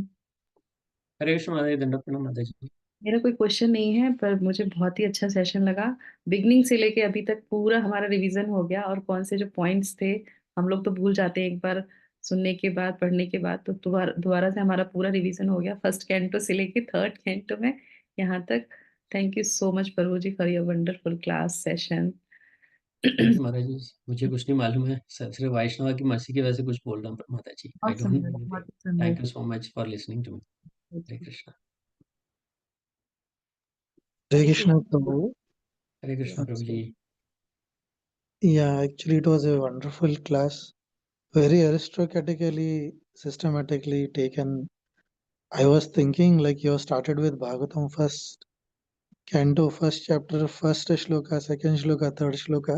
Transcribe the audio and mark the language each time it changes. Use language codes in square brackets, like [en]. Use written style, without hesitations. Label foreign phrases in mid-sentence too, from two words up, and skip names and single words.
[hi] हरे कृष्ण माता जी, दंडवत प्रणाम माता जी। मेरा कोई क्वेश्चन नहीं है, पर मुझे बहुत ही अच्छा सेशन लगा। बिगनिंग से लेके अभी तक पूरा हमारा रिवीजन हो गया, और कौन से जो पॉइंट्स थे हम लोग तो भूल जाते हैं एक बार सुनने के बाद, पढ़ने के बाद। तो दोबारा दोबारा से हमारा पूरा रिवीजन हो गया, [en] first canto [hi] से लेके [en] third canto [hi] में यहाँ तक। [en] thank you so much [hi] प्रभु जी [en] for your wonderful class session. thank you [hi] माता जी। मुझे कुछ नहीं मालूम है, सिर्फ वैष्णव की मर्जी की वजह से कुछ बोल रहा हूँ माता जी। [en] आई [hi] बहुत [en] don't know [hi] सुंदर, [en] एनीथिंग। [hi] बहुत सुंदर। [en] thank you so much for listening to me. [hi] हरे कृष्णा। हरे कृष्ण प्रभु. हरे कृष्ण प्रभु जी। [en] Yeah, actually it was a wonderful class. Very aristocratically, systematically taken. I was thinking like you started with Bhagavatam first canto, first chapter, first shloka, second shloka, third shloka.